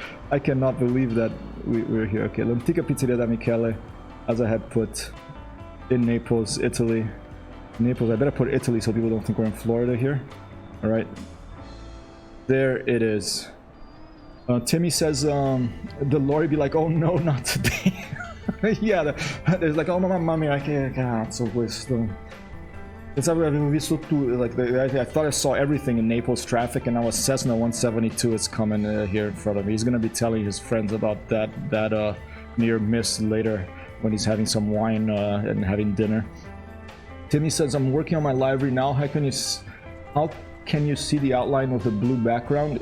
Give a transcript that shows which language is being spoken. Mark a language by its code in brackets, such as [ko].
[en] I cannot believe that we're here. Okay, L'Antica Pizzeria da Michele, as I had put in Naples, Italy. Naples, I better put Italy so people don't think we're in Florida here. All right. There it is. Timmy says the lorry be like, oh no, not today. Yeah, there's like, [it] oh mamma mia, che cazzo questo. Pensavo avevo visto tutto, [en] like I thought I saw everything in Naples traffic, and now a Cessna 172 is coming here in front of me. He's gonna be telling his friends about that near miss later when he's having some wine and having dinner. Timmy says, I'm working on my library now. How can you see the outline of the blue background?